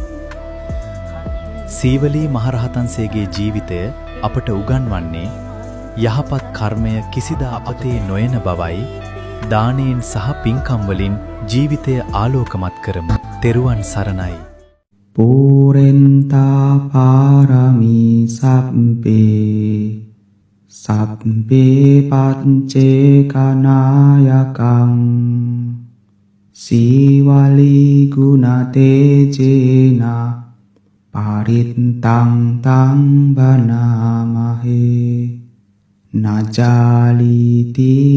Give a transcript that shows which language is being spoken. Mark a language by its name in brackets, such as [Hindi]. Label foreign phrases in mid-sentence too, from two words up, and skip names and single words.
[Sinhala] සීවලී මහරහතන්සේගේ ජීවිතය අපට උගන්වන්නේ යහපත් කර්මය කිසිදා අපතේ නොයන බවයි. දානයෙන් සහ පින්කම් වලින් ජීවිතය ආලෝකමත් කරමු. තෙරුවන් සරණයි. [Pali] පුරෙන්තා පාරමී සබ්බේ පච්චේ කනායකං සීවලී ගුණතේජේන පරිත්තං තං බනාමහේ නජාලිති